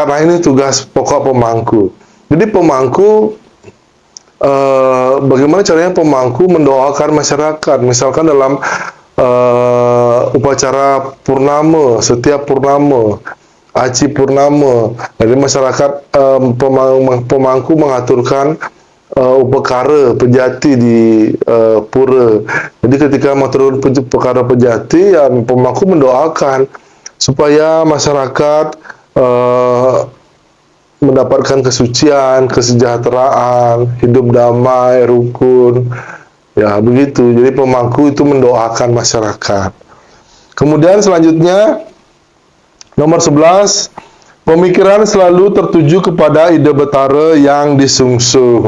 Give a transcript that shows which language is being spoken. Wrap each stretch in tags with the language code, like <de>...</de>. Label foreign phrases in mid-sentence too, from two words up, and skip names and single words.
<id>Nah, ini tugas pokok pemangku. Jadi pemangku, bagaimana caranya pemangku mendoakan masyarakat, misalkan dalam upacara purnama, setiap purnama, aci purnama, jadi masyarakat, pemangku mengaturkan upekara pejati di pura. Jadi ketika mengatur upekara pejati, ya pemangku mendoakan supaya masyarakat mendapatkan kesucian, kesejahteraan, hidup damai, rukun. Ya, begitu. Jadi pemangku itu mendoakan masyarakat. Kemudian selanjutnya, nomor 11, pemikiran selalu tertuju kepada Ida Betara yang disungsung.</id>